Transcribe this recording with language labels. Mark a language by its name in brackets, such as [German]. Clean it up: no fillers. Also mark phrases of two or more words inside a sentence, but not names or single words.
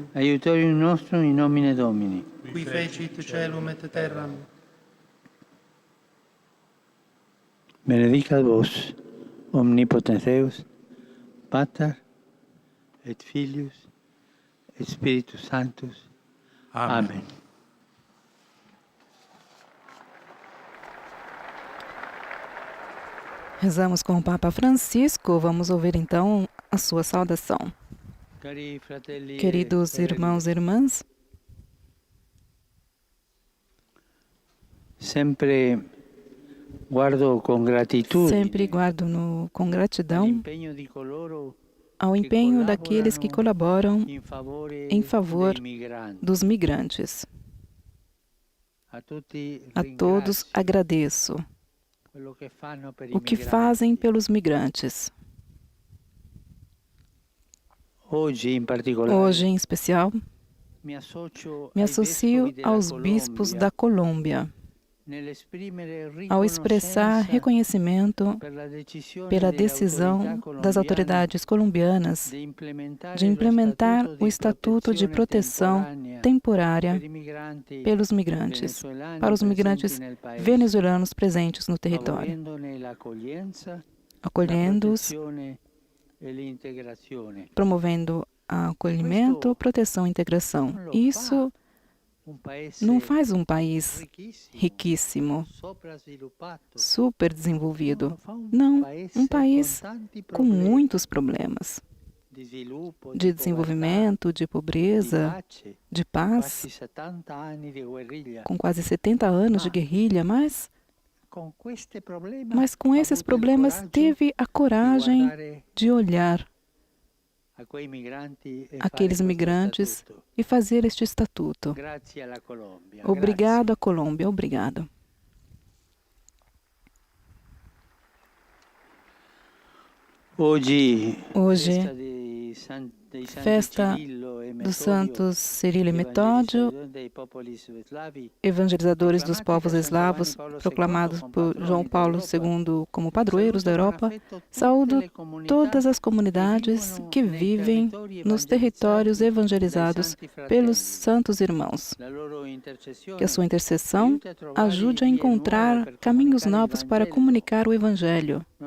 [Latin] Aiutorium nostrum in nomine Domini. qui fecit caelum et terram. Benedicat vos, omnipotens Deus, Pater et Filius et Spiritus Sanctus. Amen. [Portuguese] Rezamos com o Papa Francisco. Vamos ouvir então a sua saudação. [Italian] Cari fratelli e [Portuguese] Queridos [Italian] sorelle, [Portuguese] irmãos e irmãs, sempre guardo com gratitude sempre guardo com gratidão [Italian] l'impenno di coloro [Portuguese] ao empenho daqueles que colaboram em favor [Italian] dei migranti. [Portuguese] dos migrantes. [Italian] A tutti [Portuguese] A todos [Italian] ringrazio [Portuguese] agradeço [Italian] quello che fanno per i [Portuguese] o que [Italian] migranti. [Portuguese] fazem pelos migrantes. Hoje, [Italian] in particolare, [Portuguese] Hoje, em especial, [Italian] mi associo [Portuguese] me [Italian] ai [Portuguese] associo [Italian] vescovi della aos bispos Colombia [Portuguese] da Colômbia [Italian] nell'esprimere [Portuguese] ao expressar [Italian] riconoscenza [Portuguese] reconhecimento [Italian] per la decisione [Portuguese] pela [Italian] delle [Portuguese] decisão [Italian] autorità [Portuguese] das autoridades colombianas [Italian] colombiane [Portuguese] de implementar o Estatuto de Proteção Temporária [Italian] per i migranti [Portuguese] pelos migrantes, [Italian] venezuelani [Portuguese] para os [Italian] presenti [Portuguese] migrantes [Italian] nel paese, [Portuguese] venezuelanos presentes no território, [Italian] favorendone l'accoglienza, la [Portuguese] acolhendo-os, [Italian] protezione e l'integrazione. [Portuguese] promovendo acolhimento, proteção e integração. Isso [Italian] Un paese [Portuguese] não faz um país [Italian] ricchissimo, [Portuguese] riquíssimo, [Italian] soprasviluppato, [Portuguese] super desenvolvido. [Italian] fa un [Portuguese] Não, [Italian] paese [Portuguese] um país [Italian] con tanti [Portuguese] com [Italian] problemi [Portuguese] muitos problemas [Italian] di sviluppo, [Portuguese] de [Italian] di [Portuguese] desenvolvimento, de [Italian] povertà, di [Portuguese] pobreza, [Italian] pace, [Portuguese] de paz, [Italian] quasi 70 anni di guerriglia. [Portuguese] com quase 70 anos de guerrilha, mas [Italian] Con questi problemi [Portuguese] com [Italian] ha [Portuguese] esses [Italian] avuto il [Portuguese] problemas [Italian] coraggio [Portuguese] teve a [Italian] di [Portuguese] coragem [Italian] guardare [Portuguese] de olhar [Italian] a quei migranti e [Portuguese] aqueles [Italian] fare questo [Portuguese] migrantes [Italian] statuto. [Portuguese] e fazer este estatuto. [Italian] Grazie alla Colombia. [Portuguese] Obrigado à Colômbia, obrigado. Hoje, Hoje, [Italian] dei Santi [Portuguese] festa [Italian] Cirillo e [Portuguese] dos [Italian] Metodio, [Portuguese] santos Cirilo e Metódio, [Italian] evangelizzatori dei popoli slavi, [Portuguese] evangelizadores dos povos eslavos, proclamados por João Paulo II como padroeiros da Europa, saúdo todas as comunidades que vivem nos territórios evangelizados pelos santos irmãos. Que a sua intercessão ajude a encontrar caminhos novos para comunicar o Evangelho.